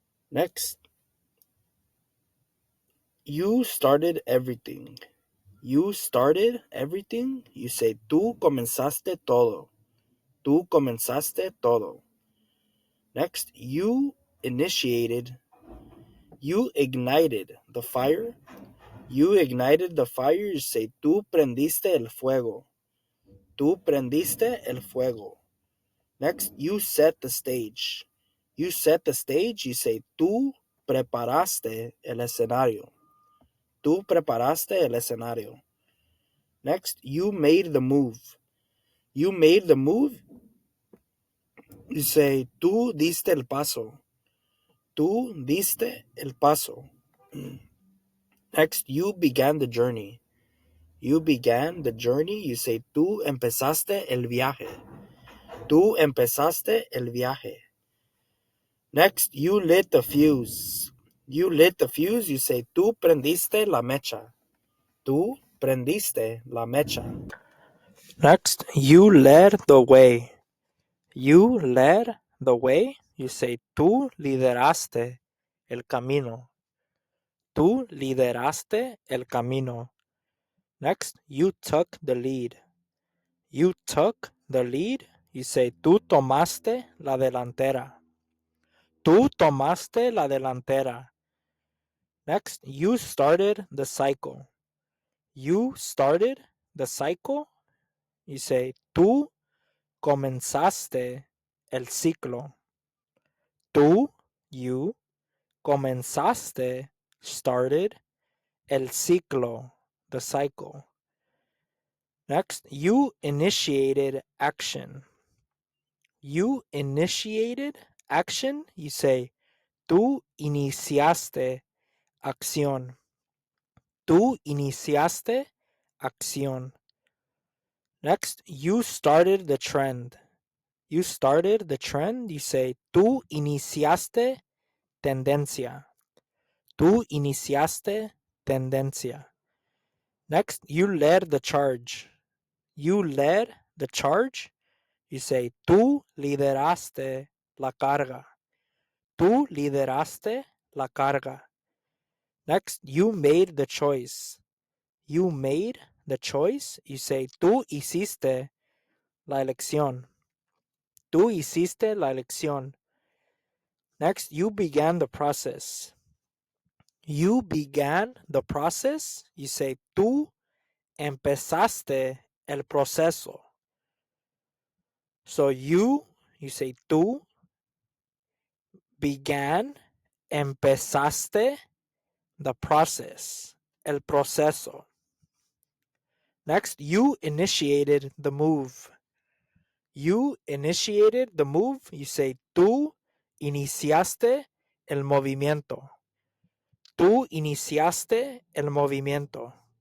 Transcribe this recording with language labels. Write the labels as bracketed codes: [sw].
[en] Next, you started everything. You started everything. You say [es] tú comenzaste todo. Tú comenzaste todo. [en] Next, you initiated. You ignited the fire. You ignited the fire. You say [es] tú prendiste el fuego. Tú prendiste el fuego. [en] Next, you set the stage. You set the stage. You say [es] tú preparaste el escenario. Tú preparaste el escenario. [en] Next, you made the move. You made the move. You say [es] tú diste el paso. Tú diste el paso. [en] Next, you began the journey. You began the journey. You say [es] tú empezaste el viaje. Tú empezaste el viaje. [en] Next, you lit the fuse. You lit the fuse. You say [es] tú prendiste la mecha. Tú prendiste la mecha. [en] Next, you led the way. You led the way. You say [es] tú lideraste el camino. Tú lideraste el camino. [en] Next, you took the lead. You took the lead. You say [es] tú tomaste la delantera. Tú tomaste la delantera. [en] Next, you started the cycle. You started the cycle. You say [es] tú comenzaste el ciclo. Tú, [en] you, [es] comenzaste, [en] started, [es] el ciclo, [en] the cycle. Next, you initiated action. You initiated action. You say, [es] tú iniciaste acción. Tú iniciaste acción. [en] Next, you started the trend. You started the trend. You say, [es] tú iniciaste tendencia. Tú iniciaste tendencia. [en] Next, you led the charge. You led the charge. You say, [es] tú lideraste la carga. Tú lideraste la carga. [en] Next, you made the choice. You made the choice. You say, [es] tú hiciste la elección. Tú hiciste la elección. [en] Next, you began the process. You began the process. You say, [es] tú empezaste el proceso. [en] So you say, [es] tú [en] began, [es] empezaste [en] the process, [es] el proceso. [en] Next, you initiated the move. You initiated the move. You say, [es] tú iniciaste el movimiento. Tú iniciaste el movimiento.